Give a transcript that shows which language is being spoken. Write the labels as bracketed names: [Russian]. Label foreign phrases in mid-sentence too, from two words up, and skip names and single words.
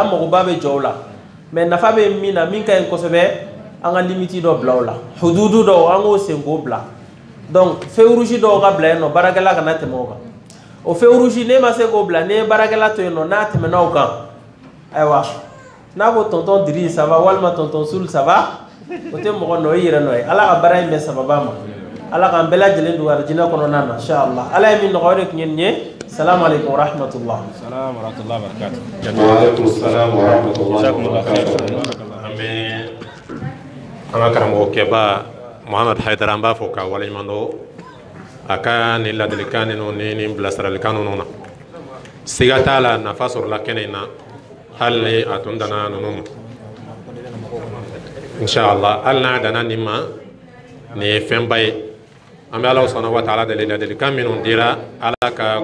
[Bambara] magoba bɛ jɔw la mais nafa bɛ min na min ka ɲi kosɛbɛ an ka limite dɔ bila o la hududu dɔw an k'o sen k'o bila [French] donc feu rouge [Bambara] dɔw ka bila yen nɔ baarakɛla kana tɛmɛ o kan o [French] feu rouge [Bambara] ne ma se k'o bila ne ye baarakɛla to yen nɔ n'a tɛmɛna o kan ayiwa n'a ko tonton Diri [French] ça va [Bambara] walima tonton Sul [French] ça va [Bambara] o tɛ mɔgɔ nɔ o yɛrɛ nɔ ye ala ka baara in bɛ sababa ma ala k'an bɛɛ lajɛlen don arijinɛ kɔnɔna na inshallah ala ye min nɔgɔya o de tun ye nin ye [Arabic] السلام عليكم ورحمة الله سلام ورحمة الله وبركاته وعليكم السلام ورحمة الله وبركاته [Bambara] an bɛ an ka karamɔgɔ kɛba Muhamad Haidara an b'a fɔ ka waleɲuman dɔn a ka nin ladilikan ninnu ni nin bilasiralikan ninnu na siga t'a la nafa sɔrɔla kɛnɛ in na hali ni a tun danna ninnu ma inshallah hali n'a danna nin ma nin ye fɛnba ye an bɛ Ala [Arabic] سبحانه وتعالى [Bambara] deli ladilikan minnu dira Ala ka